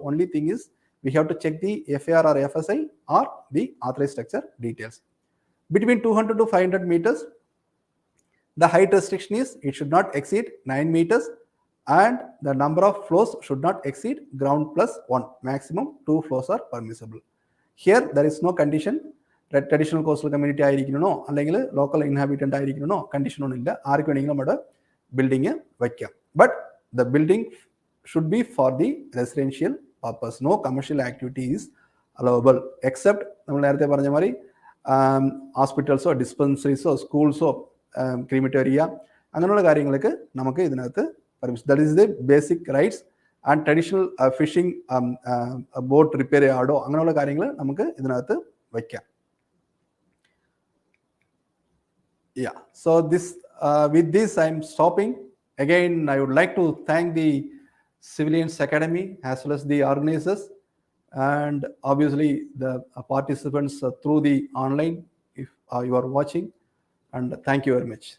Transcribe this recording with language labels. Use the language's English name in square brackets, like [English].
[English] Only thing is we have to check the FAR or FSI or the authorized structure details. Between 200 to 500 meters, the height restriction is it should not exceed 9 meters and the number of floors should not exceed ground plus 1. Maximum 2 floors are permissible. Here there is no condition. [Malayalam] Traditional coastal community ആയിരിക്കണോ അല്ലെങ്കിൽ local inhabitant ആയിരിക്കണോ condition ഒന്നും ഇല്ല. ആർക്ക് വേണമെങ്കിലും നമ്മുടെ building വയ്ക്കാം. [English] But the building should be for the residential purpose. No commercial activity is allowable except [Malayalam] നമ്മൾ നേരത്തെ പറഞ്ഞ മാതിരി ഹോസ്പിറ്റൽസോ ഡിസ്പെൻസറീസോ സ്കൂൾസോ ക്രീമിറ്റോറിയ അങ്ങനെയുള്ള കാര്യങ്ങൾക്ക് നമുക്ക് ഇതിനകത്ത് permission. [English] That is the basic rights. [Malayalam] And traditional fishing boat repair യാർഡോ അങ്ങനെയുള്ള കാര്യങ്ങൾ നമുക്ക് ഇതിനകത്ത് വയ്ക്കാം. [English] Yeah, so this with this I'm stopping. Again, I would like to thank the Civilians Academy as well as the organizers and obviously the participants through the online if you are watching, and thank you very much.